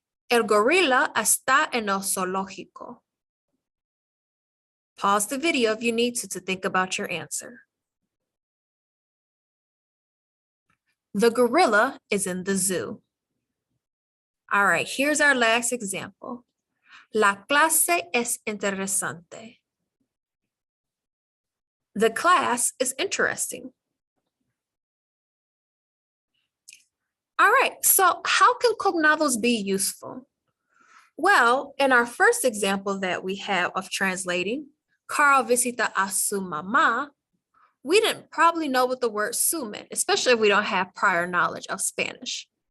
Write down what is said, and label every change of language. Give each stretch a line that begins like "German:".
Spanish: El gorila está en el zoológico.
English: Pause the video if you need to think about your answer. The gorilla is in the zoo. All right, here's our last example.
Spanish: La clase es interesante.
English: The class is interesting. All right, so how can cognados be useful? Well, in our first example that we have of translating,
Spanish: Carl visita a su mamá,
English: we didn't probably know what the word su meant, especially if we don't have prior knowledge of Spanish.